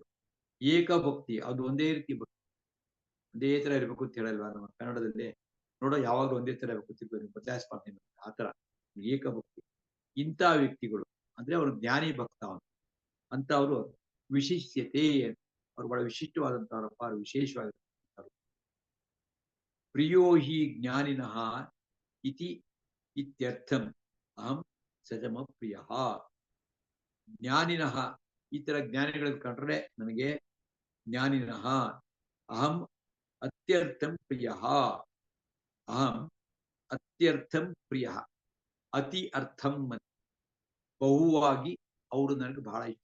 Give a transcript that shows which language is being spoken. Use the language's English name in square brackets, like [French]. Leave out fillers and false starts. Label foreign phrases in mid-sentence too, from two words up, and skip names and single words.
[Kannada] ಏಕಭಕ್ತಿ ಅದು ಒಂದೇ ರೀತಿ ಭಕ್ತಿ, ಒಂದೇ ತರ ಇರ್ಬೇಕು ಅಂತ ಹೇಳಲ್ವಾ ನಮ್ಮ ಕನ್ನಡದಲ್ಲಿ. ನೋಡೋ ಯಾವಾಗಲೂ ಒಂದೇ ತರ ಇರ್ಬೇಕು, ಬದಲಾಯಿಸ್ಬಾರ್ದು ಆತರ ಏಕಭಕ್ತಿ. ಇಂಥ ವ್ಯಕ್ತಿಗಳು ಅಂದ್ರೆ ಅವರು ಜ್ಞಾನಿ ಭಕ್ತ ಅವನು ಅಂತ. ಅವರು ವಿಶಿಷ್ಯತೆ, ಅವ್ರು ಬಹಳ ವಿಶಿಷ್ಟವಾದಂತವರಪ್ಪ, ಅವ್ರು ವಿಶೇಷವಾಗಿರ್ತಾರೆ. [Sanskrit] प्रियो हि ज्ञानिनः इति इत्यर्थं अहं सजम प्रिय. [Kannada] ಜ್ಞಾನಿನಃ, ಈ ತರ ಜ್ಞಾನಿಗಳನ್ನು ಕಂಡ್ರೆ ನನಗೆ [Sanskrit] ज्ञानिनः अहं अत्यर्थं प्रिय. अहं अत्यर्थं प्रिय, अति अर्थं [Kannada] ಬಹುವಾಗಿ ಅವರು ನನಗೆ ಬಹಳ ಇಷ್ಟ.